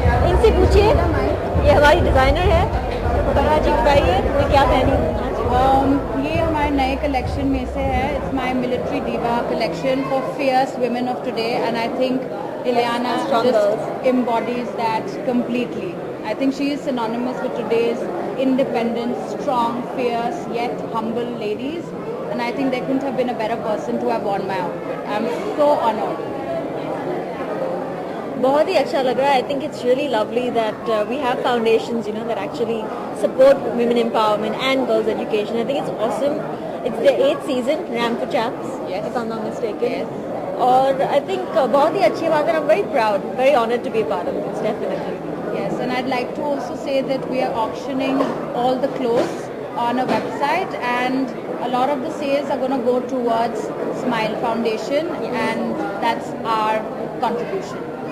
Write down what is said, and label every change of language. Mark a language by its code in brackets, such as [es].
[hi] इनसे पूछिए, ये हमारी डिज़ाइनर है, बड़ा जी बताइए मैं क्या पहनी हूँ। ये हमारे नए कलेक्शन में से है. [en] It's my military diva collection for fierce women of today, and I think Ileana Strong just girls. embodies that completely. I think she is synonymous with today's independent, strong, fierce yet humble ladies, and I think there couldn't have been a better person to have worn my outfit. I'm so honored. [hi] बहुत ही अच्छा लग रहा है. [en] I think it's really lovely that we have foundations that actually support women empowerment and girls education. I think it's awesome. It's the 8th season, Ram for Champs, Yes. if I'm not mistaken. Yes. और I think [hi] बहुत ही अच्छी बात है. [en] I'm very proud, very honored to be a part of this, definitely. Yes, and I'd like to also say that we are auctioning all the clothes on a website, and a lot of the sales are going to go towards Smile Foundation, and that's our contribution.